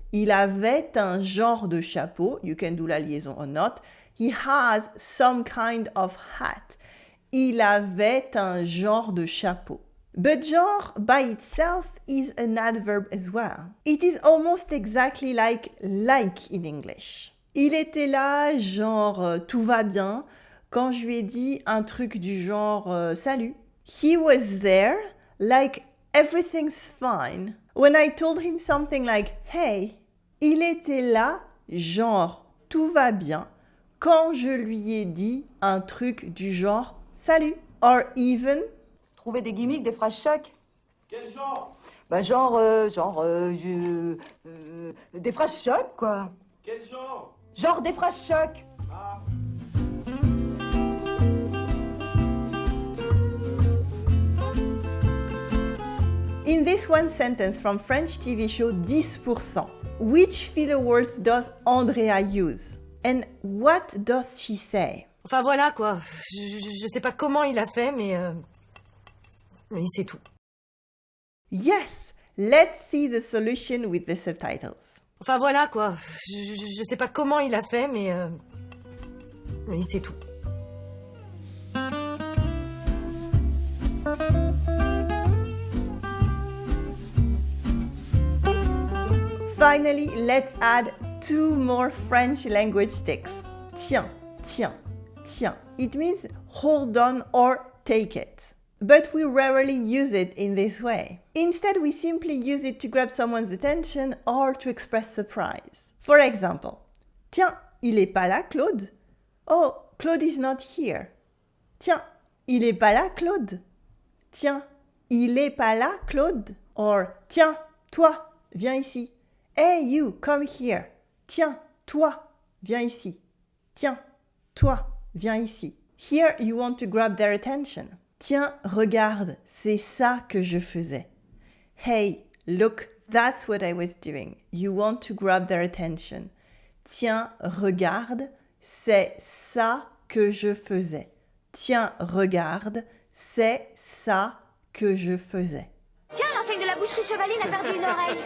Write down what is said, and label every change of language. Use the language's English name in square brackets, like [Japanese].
[French] Il avait un genre de chapeau. [English] You can do la liaison or not. He has some kind of hat. [French] Il avait un genre de chapeau. [English] But genre by itself is an adverb as well. It is almost exactly like in English. [French] Il était là, genre tout va bien, quand je lui ai dit un truc du genre salut. [English] He was there, like everything's fine. When I told him something like hey, [French] il était là, genre tout va bien, quand je lui ai dit un truc du genre salut. [English] Or even [French] Trouver des gimmicks, des phrases chocs. Quel genre? Bah des phrases chocs, quoi. Quel genre? Genre des phrases chocs. Ah. [English] in this one sentence from French TV show 10%, which filler words does Andrea use? And what does she say? [French] Enfin voilà quoi, je sais pas comment il a fait, mais c'est tout. [English] Yes, let's see the solution with the subtitles. [French] Enfin voilà quoi, je sais pas comment il a fait, mais c'est tout. [English] Finally, let's add 2 more French language sticks. [French] Tiens, tiens. tiens. [English] It means hold on or take it. But we rarely use it in this way. Instead, we simply use it to grab someone's attention or to express surprise. For example, [French] tiens, il est pas là, Claude? [English] Oh, Claude is not here. [French] Tiens, il est pas là, Claude? Tiens, il est pas là, Claude? Or, tiens, toi, viens ici. [English] Hey, you, come here. [French] Tiens, toi, viens ici. Tiens, toi, viens ici. [English] Here, you want to grab their attention. [French] Tiens, regarde, c'est ça que je faisais. [English] Hey, look, that's what I was doing. You want to grab their attention. [French] Tiens, regarde, c'est ça que je faisais. Tiens, regarde, c'est ça que je faisais. Tiens, l'enseigne de la boucherie Chevaline a perdu une oreille.